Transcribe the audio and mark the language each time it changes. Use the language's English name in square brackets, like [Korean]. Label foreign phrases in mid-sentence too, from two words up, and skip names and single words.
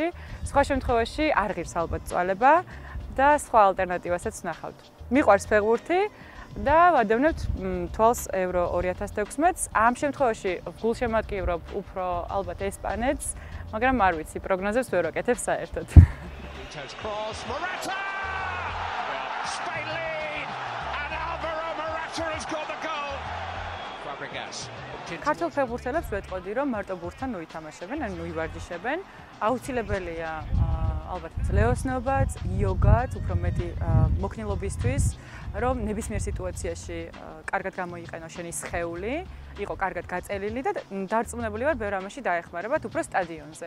[Georgian] სხვა შემთხვევაში არ ღირს ალბათ წვალება და სხვა ალტერნატივასაც ვნახავთ. მიყვარს ფეხბურთი და ვადევნებთ თვალს Euro 2016-ს. ამ შემთხვევაში გულშემატკივრობ უფრო ალბათ ესპანეთს, მაგრამ არ ვიცი, პროგნოზებს ვერ ვაკეთებ საერთოდ. [English] Spain lead and Alvaro Morata has got the goal. Fabregas. [Georgian] ქართულ ფეხბურთელებს ვეტყოდი, რომ მარტო ბურთთან მოითამაშებენ, მოივარჯიშებენ. აუცილებელია ალბათ ძლეოსნობაც, იოგაც, უფრო მეტი მოქნილობისთვის, რომ ნებისმიერ სიტუაციაში კარგად გამოიყენო შენი სხეული, იყო კარგად გაწელილი და დარწმუნებული ვარ, ბევრ ამაში დაეხმარებათ უფრო სტადიონზე.